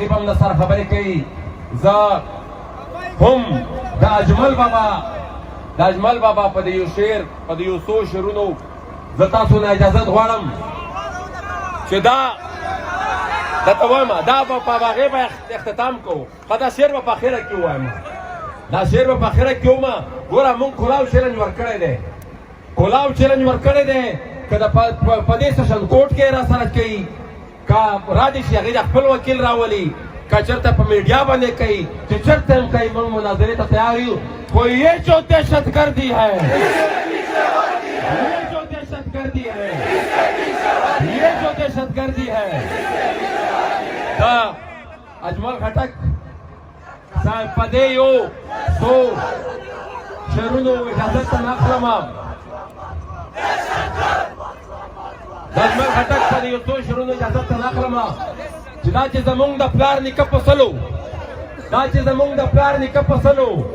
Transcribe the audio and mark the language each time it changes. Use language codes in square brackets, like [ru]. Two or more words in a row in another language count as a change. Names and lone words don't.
[ps] به هم د سره خبرې کوي زه هم د اجمل بابا په د یو شعر په د یو څو شعرونو زه تاسو نه اجازت غواړم چې دا درته وایم دا به په هغې به اختتام کوو ښه دا شعر به په اخره کې ووایم دا شعر به په اخره کې ومه ګوره مونږ کلاو چیلنج ورکړی دی که په دې [en] session court [ps] کې را سره کوي که را دې شي هغې د خپل وکیل راولي که چېرته په میډیا باندې کوي چې چېرته هم کوي مونږ مناظرې ته تیار یو خو [ur] یہ جو دہشت گردی ہے [ps] دا اجمل خټک صاحب په دې یو څو شعرونو اجازه ته نه اخلم د اجمل خټک په دې یو څو شعرونو اجازه ته نه اخلم چې دا چې زمونږ د پلار نیکه په سلو دا چې زمونږ د پلار نیکه فصلو